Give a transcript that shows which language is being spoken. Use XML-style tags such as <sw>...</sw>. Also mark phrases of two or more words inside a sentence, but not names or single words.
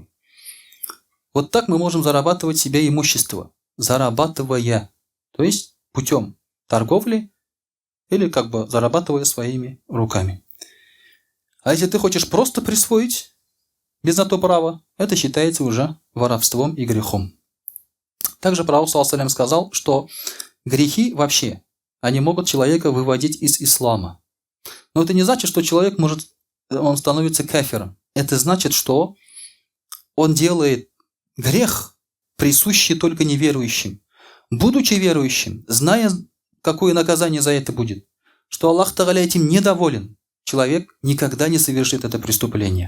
<ru>Вот так мы можем зарабатывать себе имущество, зарабатывая, то есть путем торговли или как бы зарабатывая своими руками. А если ты хочешь просто присвоить без на то права, это считается уже воровством и грехом. Также пророк</ru> <ar>صلى الله عليه وسلم</ar> <ru>сказал, что грехи вообще, они могут человека выводить из ислама. Но это не значит, что человек он становится кафиром. Это значит, что он делает грех, присущий только неверующим. Будучи верующим, зная, какое наказание за это будет, что Аллах Та'аля этим недоволен, человек никогда не совершит это преступление.</ru>